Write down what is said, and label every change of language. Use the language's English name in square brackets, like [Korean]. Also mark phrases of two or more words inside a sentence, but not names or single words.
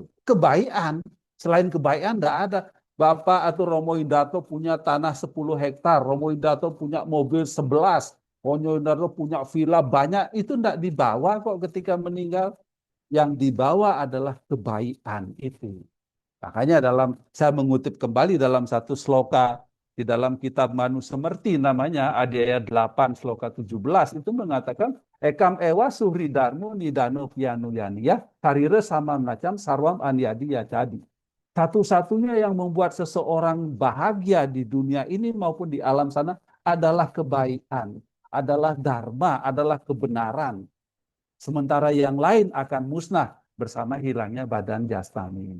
[Indonesian] Kebaikan, selain kebaikan tidak ada. Bapak atau Romo Indarto punya tanah 10 hektar, Romo Indarto punya mobil 11, Romo Indarto punya villa banyak, itu tidak dibawa kok ketika meninggal. Yang dibawa adalah kebaikan itu. Makanya saya mengutip kembali dalam satu sloka di dalam kitab Manu Semerti namanya, ayat 8 sloka 17 itu mengatakan [Sanskrit] ekam ewa suhri darmu nidano pianu ya karire sama macam sarwam aniadi ya jadi. [Indonesian] Satu-satunya yang membuat seseorang bahagia di dunia ini maupun di alam sana adalah kebaikan, adalah dharma, adalah kebenaran. Sementara yang lain akan musnah bersama hilangnya badan jasmani.